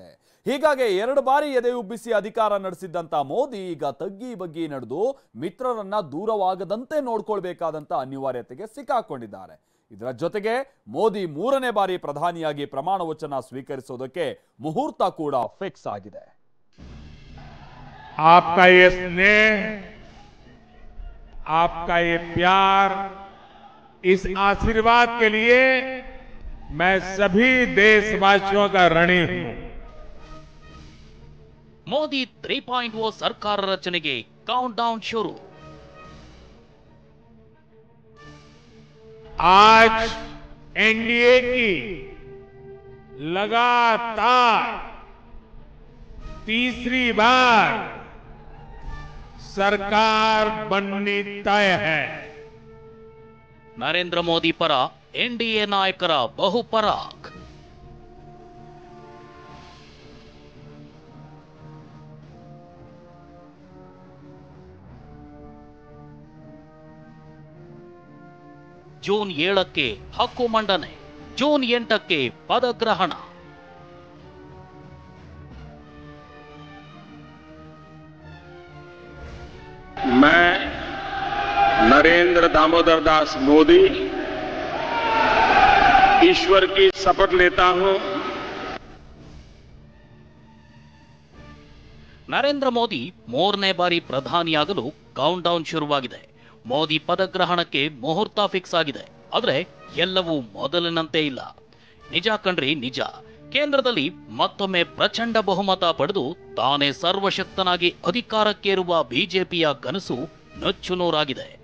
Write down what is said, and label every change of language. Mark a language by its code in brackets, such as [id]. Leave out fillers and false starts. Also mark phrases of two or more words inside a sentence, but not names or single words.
[kn] ಹೀಗಾಗಿ 2 ಬಾರಿ ಎದೆ ಉಬ್ಬಿಸಿ ಅಧಿಕಾರ ನಡೆಸಿದ್ದಂತ ಮೋದಿ ಈಗ ತಗ್ಗಿ ಬಗ್ಗಿ ನಡೆದು ಮಿತ್ರರನ್ನ ದೂರವಾಗದಂತೆ ನೋಡ್ಕೊಳ್ಬೇಕಾದಂತ ಅನಿವಾರ್ಯತೆಗೆ ಸಿಕ್ಕಾಕೊಂಡಿದ್ದಾರೆ. ಇದರ ಜೊತೆಗೆ ಮೋದಿ 3ನೇ ಬಾರಿ ಪ್ರಧಾನಿಯಾಗಿ ಪ್ರಮಾಣ ವಚನ ಸ್ವೀಕರಿಸೋದಕ್ಕೆ ಮುಹೂರ್ತ ಕೂಡ ಫಿಕ್ಸ್ ಆಗಿದೆ. [hi] आपका ये स्नेह, आपका ये प्यार, इस आशीर्वाद के लिए मैं सभी देशवासियों का ऋणी हूं। [kn] ಮೋದಿ 3.0 ಸರ್ಕಾರ ರಚನೆಗೆ [en] count down [kn] ಶುರು. [hi] आज एनडीए की लगातार तीसरी बार सरकार बननी तय है। [kn] ನರೇಂದ್ರ ಮೋದಿ ಪರ ಎನ್ಡಿಎ ನಾಯಕರ ಬಹುಪರಾಕ್. ಜೂನ್ 7ಕ್ಕೆ ಹಕ್ಕು ಮಂಡನೆ, ಜೂನ್ 8ಕ್ಕೆ ಪದಗ್ರಹಣ. [hi] मैं नरेंद्र दामोदर दास मोदी ईश्वर की शपथ लेता हूं। [kn] ನರೇಂದ್ರ ಮೋದಿ 3ನೇ ಬಾರಿ ಪ್ರಧಾನಿಯಾಗಲು [en] count down [kn] ಶುರುವಾಗಿದೆ. ಮೋದಿ ಪದಗ್ರಹಣಕ್ಕೆ ಮುಹೂರ್ತ ಫಿಕ್ಸ್ ಆಗಿದೆ. ಆದರೆ ಎಲ್ಲವೂ ಮೊದಲಿನಂತೆ ಇಲ್ಲ. ನಿಜ ಕಣ್ರಿ ನಿಜ. ಕೇಂದ್ರದಲ್ಲಿ ಮತ್ತೊಮ್ಮೆ ಪ್ರಚಂಡ ಬಹುಮತ ಪಡೆದು ತಾನೇ ಸರ್ವಶಕ್ತನಾಗಿ ಅಧಿಕಾರಕ್ಕೇರುವ ಬಿಜೆಪಿಯ ಕನಸು ನುಚ್ಚುನೂರಾಗಿದೆ.